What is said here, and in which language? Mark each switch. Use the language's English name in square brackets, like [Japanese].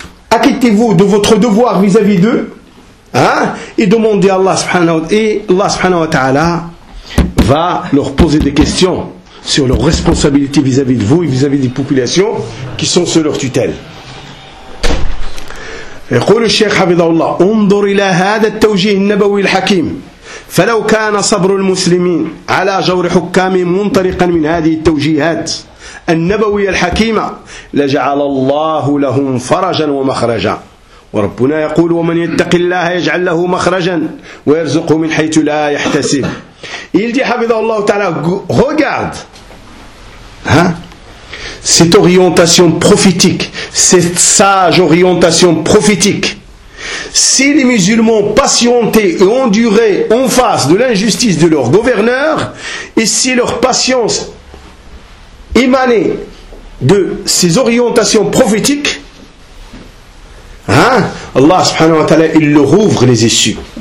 [French] Acquittez-vous de votre devoir vis-à-vis d'eux et demandez à Allah subhanahu wa ta'ala, va leur poser des questions sur leurs responsabilités vis-à-vis de vous et vis-à-vis des populations qui sont sous leur tutelle. [Arabic] يقول الشيخ حفظه الله انظر الى هذا التوجيه النبوي الحكيم فلو كان صبر المسلمين على جور حكامهم منطلقا من هذه التوجيهات النبويه الحكيمه لجعل الله لهم فرجا ومخرجا وربنا يقول ومن يتق الله يجعل له مخرجا ويرزقه من حيث لا يحتسب [French] Il dit, Habibullah Ta'ala, regarde cette orientation prophétique, cette sage orientation prophétique. Si les musulmans patientaient et enduraient en face de l'injustice de leur gouverneur, et si leur patience émanait de ces orientations prophétiques, Allah subhanahu wa ta'ala, il leur ouvre les issues.